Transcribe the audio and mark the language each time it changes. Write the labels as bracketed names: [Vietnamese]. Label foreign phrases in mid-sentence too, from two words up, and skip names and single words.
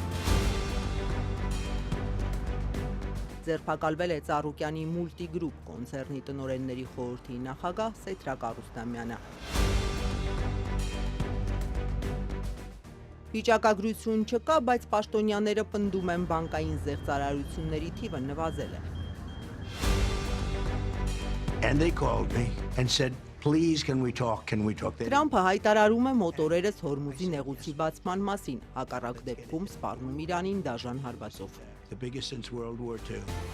[Armenian] Ձերբակալվել է Ծառուկյանի Մուլտիգրուպ կոնցեռնի տնօրենների խորհրդի նախագահ Սեթրակ Արուստամյանը։ Վիճակագրություն չկա, բայց պաշտոնյաները պնդում են բանկային զեղծարարությունների թիվը նվազել է։ [English] And they called me and said, please, can we talk? [Armenian] Տրամփը հայտարարում է մոտորերս Հորմուզի նեղուցի բացման մասին, հակառակ դեպքում սպառնում Իրանին դաժան հարվածով։ [English] The biggest since World War II.